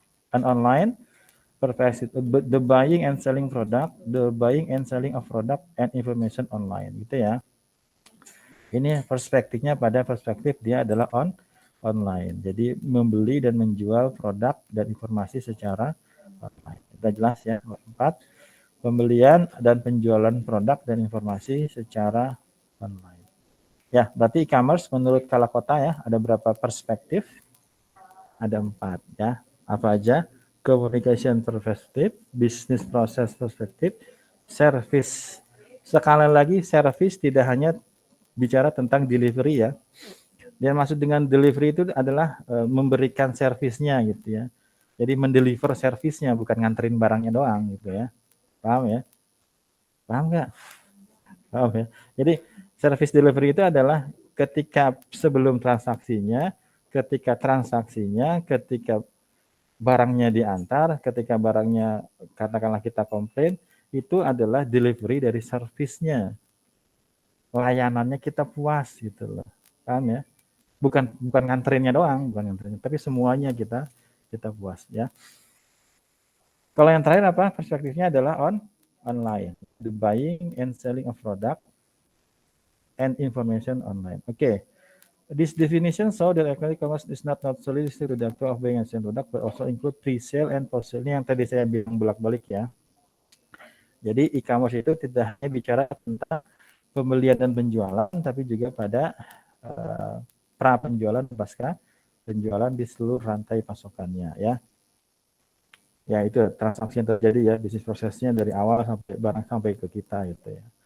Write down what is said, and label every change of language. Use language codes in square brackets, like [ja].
[en] An online the buying and selling product, the buying and selling of product and information online [id] gitu ya. Ini perspektifnya pada perspektif dia adalah online. Jadi membeli dan menjual produk dan informasi secara online. Sudah jelas ya. 4. Pembelian dan penjualan produk dan informasi secara online. Ya, berarti e-commerce menurut Kalakota ya, ada berapa perspektif? Ada 4 ya. Apa aja? [en] Communication perspective, business process perspective, service. [id] Sekali lagi, service tidak hanya bicara tentang delivery ya. Dan maksud dengan delivery itu adalah memberikan servisnya gitu ya. Jadi mendeliver servisnya bukan nganterin barangnya doang gitu ya. Paham ya? Paham nggak? Paham ya? Jadi service delivery itu adalah ketika sebelum transaksinya, ketika transaksinya, ketika barangnya diantar, ketika barangnya katakanlah kita komplain, itu adalah delivery dari servisnya. Layanannya kita puas gitu loh. Paham ya? Bukan nganterinnya doang, tapi semuanya kita puas ya. Kalau yang terakhir apa? Perspektifnya adalah online. [en] The buying and selling of product and information online. Okay. This definition show that e-commerce is not solely restricted to the act of buying and selling product, but also include pre-sale and post-sale. [id] Ini yang tadi saya bilang bolak-balik ya. Jadi e-commerce itu tidak hanya bicara tentang pembelian dan penjualan, tapi juga pada pra penjualan pasca penjualan di seluruh rantai pasokannya ya. Ya itu transaksi yang terjadi ya, bisnis prosesnya dari awal sampai barang sampai ke kita gitu ya.